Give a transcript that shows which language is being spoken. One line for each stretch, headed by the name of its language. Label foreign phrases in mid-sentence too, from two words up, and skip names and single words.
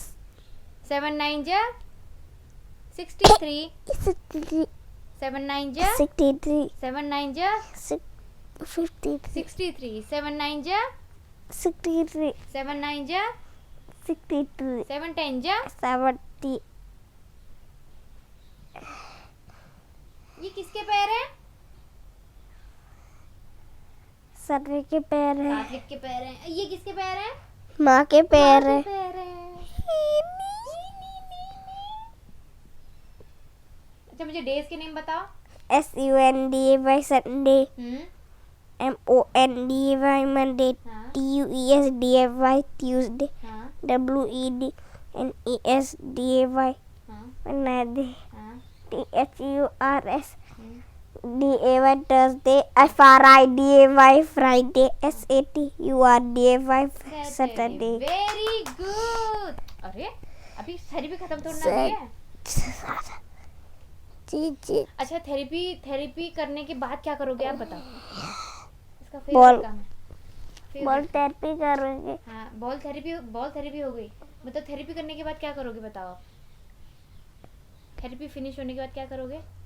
Hindi: 7 9 जा 63, 63, 7 9 जा 63, 7 9 जा 53, 63, 7 9 जा 63 7 9 जा 63 7 10 जा 70 ये किसके पैर हैं? सर्वे के पैर है, सात्विक के पैर हैं। ये किसके पैर हैं? माँ के पैर माँ है, के पैर हैं। अच्छा मुझे डेज के नेम बताओ।
English: Sunday Sunday, Monday Monday,
Hindi: हाँ
English: Tuesday Tuesday,
Hindi: हाँ WEDNESDAY हाँ वेडनेसडे, हाँ
English: Thursday Thursday, Friday Friday, Saturday Saturday. Very good.
Hindi: अरे अभी थेरेपी खत्म थोड़ी ना हुई है। जी अच्छा थेरेपी करने के बाद क्या करोगे आप बताओ। इसका बॉल फेवरेट काम है। बॉल Favorite। थेरेपी करेंगे, हाँ
English: ball therapy
Hindi: हो गई। मतलब थेरेपी करने के बाद क्या करोगे बताओ आप।
English: therapy finish
Hindi: होने के बाद क्या करोगे?